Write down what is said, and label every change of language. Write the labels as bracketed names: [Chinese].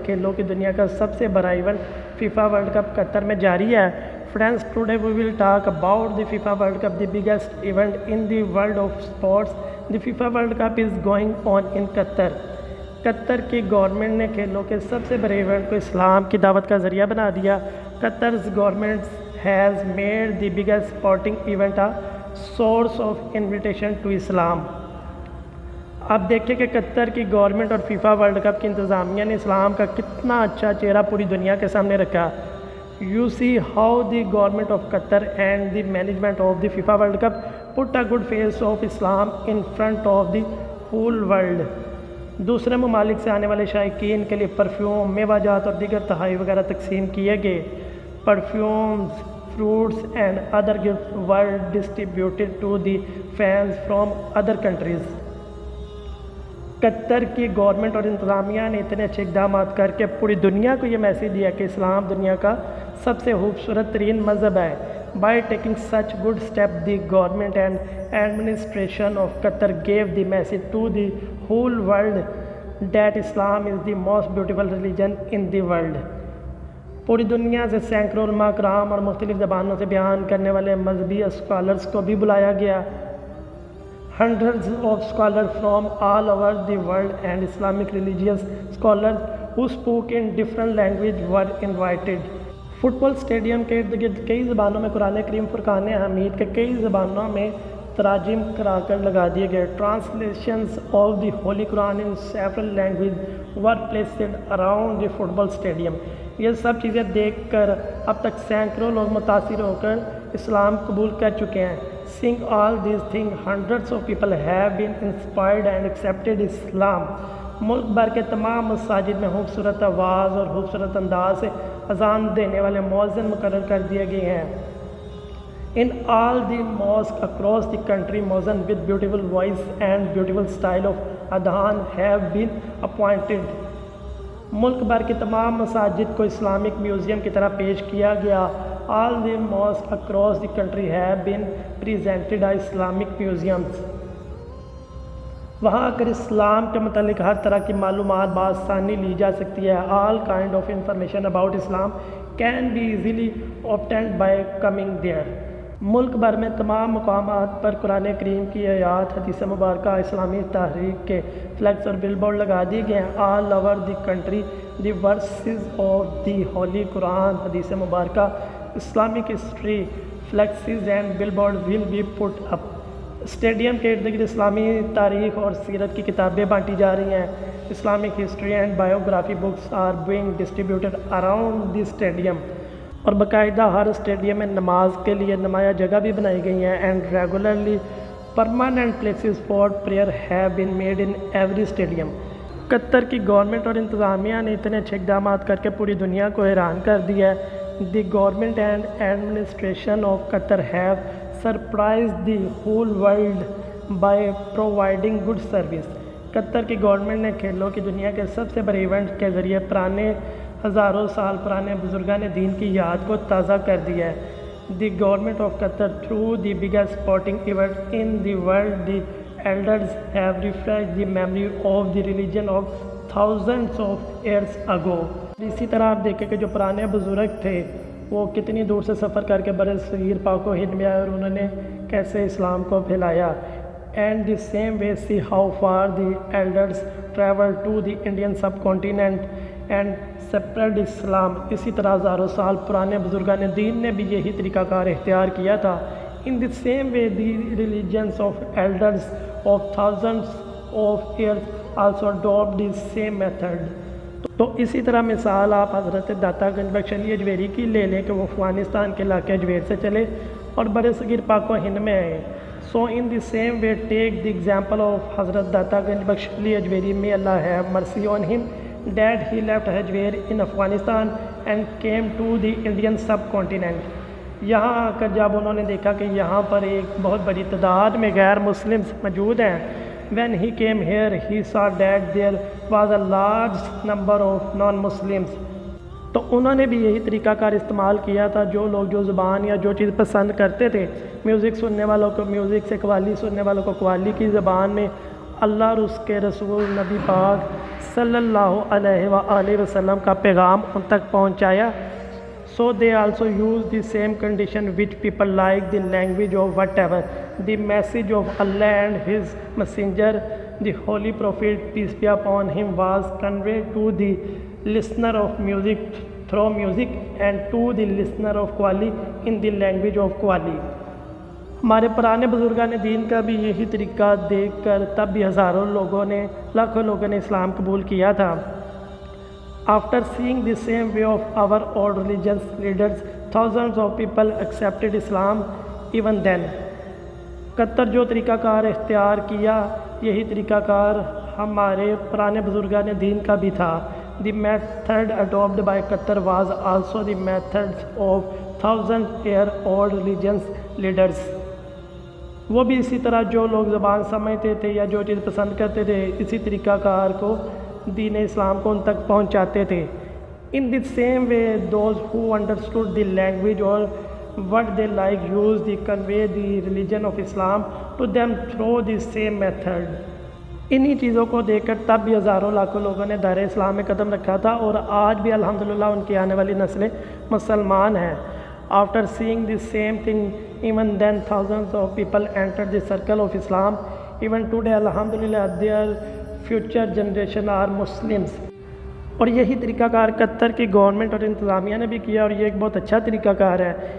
[Urdu] کھیلوں کی دنیا کا سب سے بڑا ایونٹ فیفا ورلڈ کپ قطر میں جاری ہے. [English] Friends today we will talk about the FIFA World Cup, the biggest event in the world of sports. The FIFA World Cup is going on in Qatar. [Urdu] قطر کی گورنمنٹ نے کھیلوں کے سب سے بڑے ایونٹ کو اسلام کی دعوت کا ذریعہ بنا دیا. [English] Qatar's government has made the biggest sporting event a source of invitation to Islam. [Urdu] اب دیکھیں کہ قطر کی گورنمنٹ اور فیفا ورلڈ کپ کی انتظامیہ نے اسلام کا کتنا اچھا چہرہ پوری دنیا کے سامنے رکھا. [English] You see how the government of Qatar and the management of the FIFA World Cup put a good face of Islam in front of the whole world. [Urdu] دوسرے ممالک سے آنے والے شائقین کے لیے پرفیوم, میوہ جات اور دیگر تحائف وغیرہ تقسیم کیے گئے. [English] Perfumes, fruits and other gift were distributed to the fans from other countries. [Urdu] قطر کی گورنمنٹ اور انتظامیہ نے اتنے اچھے اقدامات کر کے پوری دنیا کو یہ میسیج دیا کہ اسلام دنیا کا سب سے خوبصورت ترین مذہب ہے. [English] By taking such good step, the government and administration of Qatar gave the message to the whole world that Islam is the most beautiful religion in the world. [Urdu] پوری دنیا سے سینکڑوں علماء کرام اور مختلف زبانوں سے بیان کرنے والے مذہبی اسکالرز کو بھی بلایا گیا. [English] Hundreds of scholars from all over the world and Islamic religious scholars who spoke in different languages were invited. [Urdu] Fit ball stadium کے ارد گرد کئی زبانوں میں قرآن کریم فرقان حمید کے کئی زبانوں میں تراجم کرا کر لگا دیے گئے. [English] Translations of the holy Quran in several language were placed around the football stadium. [Urdu] یہ سب چیزیں دیکھ کر اب تک سینکڑوں لوگ متاثر ہو کر اسلام قبول کر چکے ہیں. [English] Seeing all these things, hundreds of people have been inspired and accepted Islam. [Urdu] ملک بھر کے تمام مساجد میں خوبصورت آواز اور خوبصورت انداز سے اذان دینے والے مؤذن مقرر کر دیے گئے ہیں. [English] In all the mosques across the country, مؤذن with beautiful voice and beautiful style of adhan have been appointed. [Urdu] ملک بھر کی تمام مساجد کو اسلامک میوزیم کی طرح پیش کیا گیا. [English] All the mosques across the country have been presented as Islamic museums. [Urdu] وہاں اگر اسلام کے متعلق ہر طرح کی معلومات بآسانی لی جا سکتی ہے. [English] All kind of information about Islam can be easily obtained by coming there. [Urdu] ملک بھر میں تمام مقامات پر قرآن کریم کی آیات, حدیث مبارکہ, اسلامی تحریک کے فلیکس اور بل بورڈ لگا دیے گئے ہیں. [English] All over the country the verses of the Holy Quran, حدیث مبارکہ, Islamic history, flexes and billboard will be put up. [Urdu] Stadium کے ارد گرد اسلامی تاریخ اور سیرت کی کتابیں بانٹی جا رہی ہیں. [English] Islamic history and biography books are being distributed around the stadium. [Urdu] اور باقاعدہ ہر اسٹیڈیم میں نماز کے لیے نمایاں جگہ بھی بنائی گئی ہیں. [English] And regularly permanent places for prayer have been made in every stadium. [Urdu] قطر کی گورنمنٹ اور انتظامیہ نے اتنے اچھے اقدامات کر کے پوری دنیا کو حیران کر دیا ہے. [English] The government and administration of Qatar have surprise the whole world by providing good service. [Urdu] قطر کی گورنمنٹ نے کھیلوں کی دنیا کے سب سے بڑے ایونٹ کے ذریعے پرانے ہزاروں سال پرانے بزرگان دین کی یاد کو تازہ کر دیا ہے. [English] The government of Qatar through the biggest sporting event in the world, the elders have refreshed the memory of the religion of thousands of years ago. [Urdu] اسی طرح آپ دیکھیں کہ جو پرانے بزرگ تھے وہ کتنی دور سے سفر کر کے برِ صغیر پاک و ہند میں آئے اور انہوں نے کیسے اسلام کو پھیلایا. [English] And the same way see how far the elders travel to the Indian subcontinent and spread Islam. [Urdu] اسی طرح ہزاروں سال پرانے بزرگان دین نے بھی یہی طریقہ کار اختیار کیا تھا. [English] In the same way the religions of elders of thousands of years also adopt the same method. [Urdu] تو اسی طرح مثال آپ حضرت داتا گنج بخش علی اجویری کی لے لیں کہ وہ افغانستان کے علاقے اجویر سے چلے اور برِ صغیر پاک و ہند میں آئے. [English] So in the same way take the example of Hazrat Data Ganj Bakhsh Ali Hujwiri, may Allah have mercy on him, that he left Ajmer in Afghanistan and came to the Indian subcontinent. [Urdu] یہاں آ کر جب انہوں نے دیکھا کہ یہاں پر ایک بہت بڑی تعداد میں غیر مسلمز موجود ہیں، [English] when he came here he saw that there was a large number of non-Muslims. [Urdu] تو انہوں نے بھی یہی طریقہ کار استعمال کیا تھا، جو لوگ جو زبان یا جو چیز پسند کرتے تھے، میوزک سننے والوں کو میوزک سے، قوالی سننے والوں کو قوالی کی زبان میں اللہ اور اس کے رسول نبی پاک صلی اللہ علیہ وآلہ وسلم کا پیغام ان تک پہنچایا. [English] So they also use the same condition which people like the language of whatever the message of Allah and His Messenger, the Holy Prophet, peace be upon him, was conveyed to the listener of music through music and to the listener of qawwali in the language of qawwali. [Urdu] ہمارے پرانے بزرگان دین کا بھی یہی طریقہ دیکھ کر تب بھی ہزاروں لوگوں نے، لاکھوں لوگوں نے اسلام قبول کیا تھا. [English] After seeing the same way of our old religious leaders, thousands of people accepted Islam even then. [Urdu] قطر جو طریقہ کار اختیار کیا، یہی طریقہ کار ہمارے پرانے بزرگان دین کا بھی تھا. [English] The method adopted by Qatar was also the methods of thousand-year-old religious leaders. [Urdu] وہ بھی اسی طرح جو لوگ زبان سمجھتے تھے یا جو چیز پسند کرتے تھے، اسی طریقہ کار کو دین اسلام کو ان تک پہنچاتے تھے. [English] In the same way, those who understood the language or what they like used to convey the religion of Islam to them through the same method. [Urdu] انہی چیزوں کو دیکھ کر تب بھی ہزاروں لاکھوں لوگوں نے دائرہ اسلام میں قدم رکھا تھا، اور آج بھی الحمدللہ ان کی آنے والی نسلیں مسلمان ہیں. [English] After seeing the same thing, even then thousands of people entered the circle of Islam. Even today, alhamdulillah, their future generation are Muslims. [Urdu] اور یہی طریقہ کار قطر کی گورنمنٹ اور انتظامیہ نے بھی کیا، اور یہ ایک بہت اچھا طریقہ کار ہے.